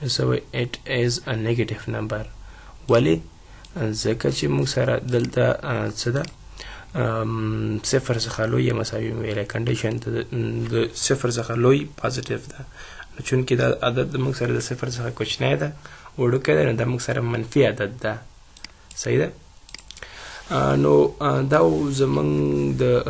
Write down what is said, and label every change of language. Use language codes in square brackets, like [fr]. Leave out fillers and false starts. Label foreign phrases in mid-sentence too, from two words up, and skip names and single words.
[ps] څه وایي [en] it is a negative number [ps] ولې ځکه چې موږ سره دلته څه ده صفر څخه لوی یا مساوي ویلی کنډیشن د صفر څخه لوی پازیټیف ده نو چونکې دا عدد موږ سره د صفر څخه کوچنی ده وړوکی ده نو دا موږ سره منفي عدد ده صحیح ده نو دا زمونږ د